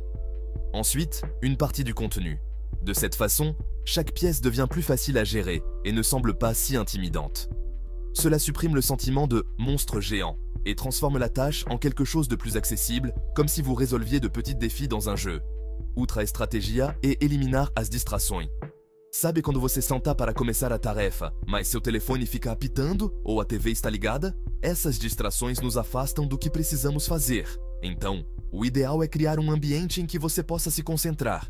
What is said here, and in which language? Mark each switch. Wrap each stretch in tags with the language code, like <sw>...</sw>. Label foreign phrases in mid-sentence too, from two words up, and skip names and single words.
<fr>Ensuite, une partie du contenu. De cette façon, chaque pièce devient plus facile à gérer et ne semble pas si intimidante. Cela supprime le sentiment de monstre géant et transforme la tâche en quelque chose de plus accessible, comme si vous résolviez de petits défis dans un jeu.</fr> <pt>Outra a estratégia e eliminar as distrações. Sabe quando você senta para começar a tarefa, mas seu telefone fica apitando ou a TV está ligada? Essas distrações nos afastam do que precisamos fazer. Então, o ideal é criar um ambiente em que você possa se concentrar.</pt>